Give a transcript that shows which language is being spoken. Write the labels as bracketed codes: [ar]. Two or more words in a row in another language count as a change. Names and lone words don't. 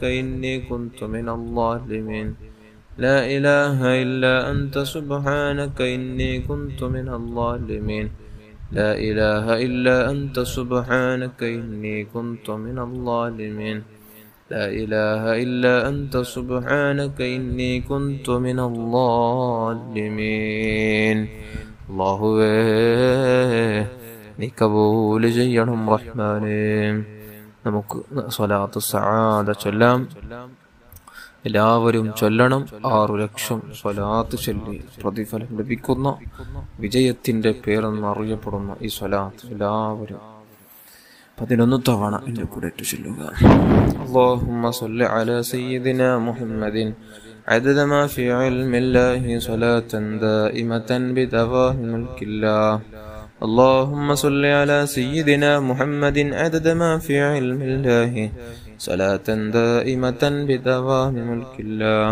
[ar] إني كنت من الظالمين لا إله إلا أنت سبحانك إني كنت من الظالمين لا إله إلا أنت سبحانك إني كنت من الظالمين لا إله إلا أنت سبحانك إني كنت من الظالمين الله [ml] നീ കബൂൽ ചെയ്യണം റഹ്മാനേ. നമുക്ക് സ്വലാത്ത് സആദ ചൊല്ലാം. എല്ലാവരും ചൊല്ലണം. 6 ലക്ഷം സ്വലാത്ത് ചൊല്ലി പ്രതിഫലം ലഭിക്കുന്ന വിജയത്തിന്റെ പേരെന്നറിയപ്പെടുന്ന ഈ സ്വലാത്ത് എല്ലാവരും 11 തവണ എന്റെ കൂടെ ചൊല്ലുക. [ar] اللهم صل على سيدنا محمد عدد ما في علم الله صلاة دائمة بدوام ملك الله. اللهم صل على سيدنا محمد عدد ما في علم الله صلاة دائمة بدوام ملك الله.